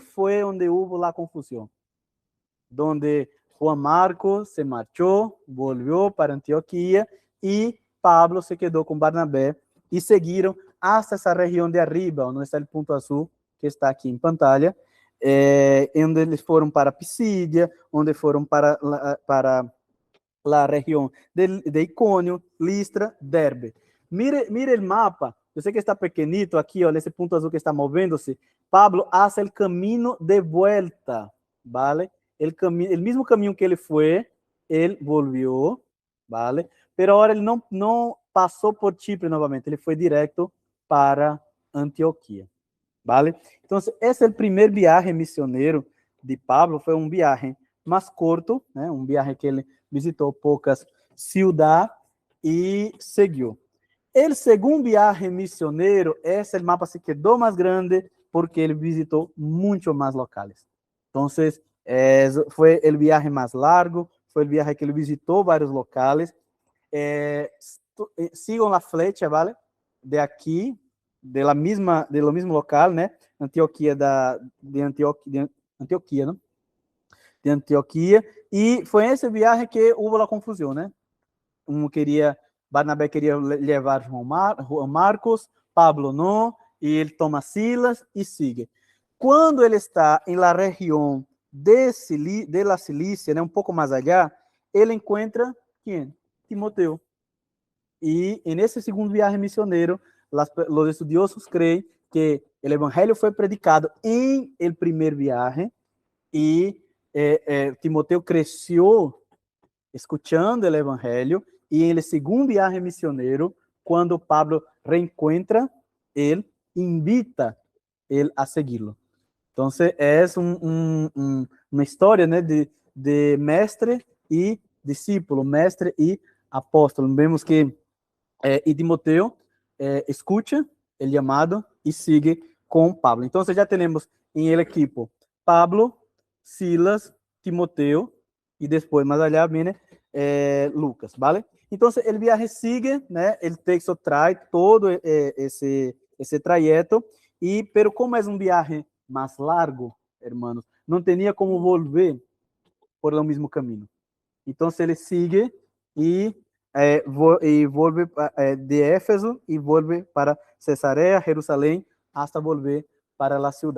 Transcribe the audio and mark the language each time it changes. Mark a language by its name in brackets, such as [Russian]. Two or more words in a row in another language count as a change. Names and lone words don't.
[Portuguese] foi onde houve a confusão, onde Juan Marcos se marchou, volvió para Antioquia e Pablo se quedou com Barnabé e seguiram hasta essa região de arriba, onde está o ponto azul que está aqui em pantalla, onde eles foram para Pisídia, onde foram para a região de Icônio, Listra, Derbe. Mire o mapa. Eu sei que está pequenito aqui, ó, nesse ponto azul que está movendo-se. [Spanish] Pablo hace el camino de vuelta, ¿vale? El mismo [Portuguese] caminho que ele foi, ele [Spanish] volvió ¿vale? Pero ahora [Portuguese] ele não passou por Chipre novamente, ele foi direto para Antioquia, ¿vale? [Spanish] Entonces, ese es el primer viaje misionero de Pablo, [Portuguese] foi um viaje mais curto, né? Um viaje que ele visitou poucas cidades e seguiu. [Spanish] El segundo viaje misionero, ese el mapa se quedó más grande porque él visitó mucho más locales. Entonces, fue el viaje más largo, fue el viaje que él visitó varios locales. Sigan la flecha, ¿vale? De aquí, de lo mismo local, ¿no? Antioquia, de Antioquia, ¿no? De Antioquia. Y fue en ese viaje que hubo la confusión, ¿no? [Portuguese] Barnabé queria levar João Marcos, Pablo não, e ele toma Silas e sigue. Quando ele está em la região de la Cilícia, né, um pouco mais allá, ele encontra quem? Timoteo. E nesse segundo viagem missioneiro, os estudiosos creem que o evangelho foi predicado em el primeiro viagem e Timoteo cresceu escuchando o evangelho e em [Spanish] el segundo viaje misionero, [Portuguese] quando Pablo reencuentra, ele invita ele a seguirlo. Então, é uma história, né, de mestre e discípulo, mestre e apóstolo. Vemos que e Timoteo escuta o chamado e sigue com Pablo. Então, já temos em el equipo Pablo, Silas, Timoteo e depois, mais allá, [Spanish] viene Lucas, ¿vale? Entonces, el viaje sigue, ¿no? El texto trae todo ese trayecto, pero como es un viaje más largo, hermanos, no tenía como volver por el mismo camino. Entonces, él sigue y vuelve de Éfeso y vuelve para Cesarea, Jerusalén, hasta volver para la ciudad.